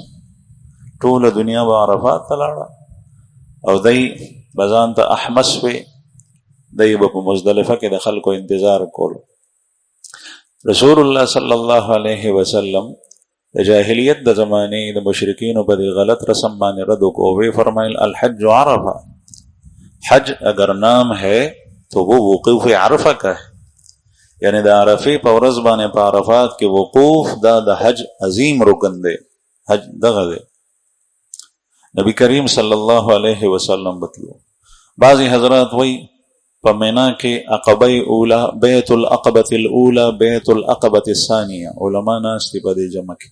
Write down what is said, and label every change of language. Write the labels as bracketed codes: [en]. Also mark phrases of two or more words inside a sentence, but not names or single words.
[ps] ټوله دنیا به عرفات ته لاړه، او دی به ځان ته احمس وی، دی به په مزدلفه کې د خلکو انتظار کولو. رسول الله صلی الله علیه وسلم د جاهلیت د زمانې د مشرکینو په دې غلط رسم باندې رد وکړو. وی فرمایل [ar] الحج عرفه، [ur] حج اگر نام ہے تو وہ وقوف عرفه کا ہے، یعنی [ps] د عرفه په ورځ باندې په عرفات کې وقوف دا د حج عظیم رکن دی. حج دغه دی. نبی کریم صلی الله علیه وسلم بتلو. بعضی حضرات وی په مینا کې [ar] عقبه اوله، بیت العقبه الاولى، بیت العقبه الثانیه، [ps] علما ناست په دې جمع کې.